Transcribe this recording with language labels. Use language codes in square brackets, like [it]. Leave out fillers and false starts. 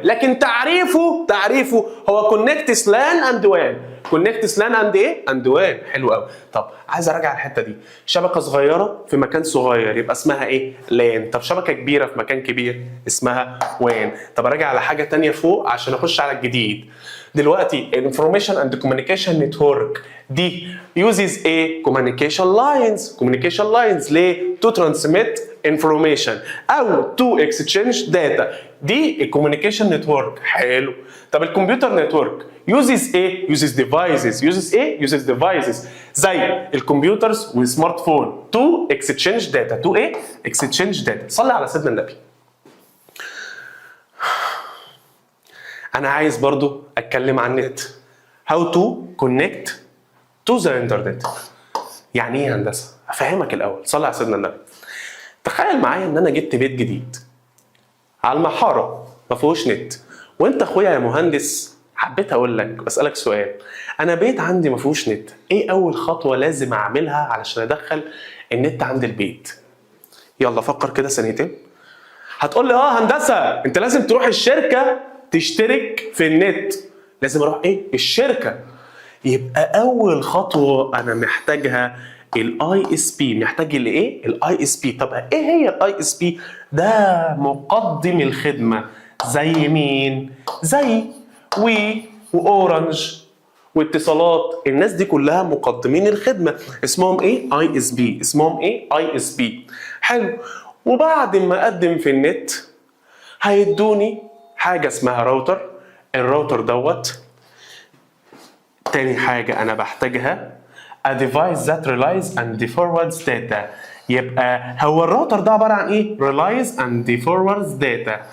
[ar] لكن تعريفه هو كونكتس لان اند وان. كونكتس لان اند ايه؟ اند وان. حلو قوي. طب عايز اراجع الحته دي. شبكه صغيره في مكان صغير يبقى اسمها ايه؟ لان. طب شبكه كبيره في مكان كبير اسمها وان. طب اراجع على حاجه ثانيه فوق عشان اخش على الجديد. [en] دلوقتي information and communication network دي uses a communication lines ليه؟ to transmit information او to exchange data. [ar] دي الكوميونيكيشن نتورك. حلو. طب الكمبيوتر نتورك uses ايه؟ [en] uses devices [ar] زي الكمبيوترز والسمارت فون [en] to exchange data. to ايه؟ exchange data. [ar] صلي على سيدنا النبي. أنا عايز برضو أتكلم عن النت. [en] How to connect to the internet. [ar] يعني إيه هندسة؟ أفهمك الأول. صلي على سيدنا النبي. تخيل معايا إن أنا جبت بيت جديد على المحارة ما فيهوش نت، وأنت أخويا يا مهندس حبيت أقول لك بسألك سؤال. أنا بيت عندي ما فيهوش نت، إيه أول خطوة لازم أعملها علشان أدخل النت عند البيت؟ يلا فكر كده ثانيتين. هتقول لي هندسة أنت لازم تروح الشركة تشترك في النت. لازم اروح ايه؟ الشركه. يبقى اول خطوه انا محتاجها الاي اس بي. محتاج الايه؟ الاي اس بي. طب ايه هي الاي اس بي؟ ده مقدم الخدمه. زي مين؟ زي وي واورنج واتصالات. الناس دي كلها مقدمين الخدمه، اسمهم ايه؟ اي اس بي. اسمهم ايه؟ اي اس بي. حلو. وبعد ما اقدم في النت هيدوني حاجه اسمها راوتر. الراوتر دوت تاني حاجة أنا بحتاجها [en] a device that relies and forwards data. [ar] يبقى هو الراوتر ده عبارة عن إيه؟ [en] relies and forwards data.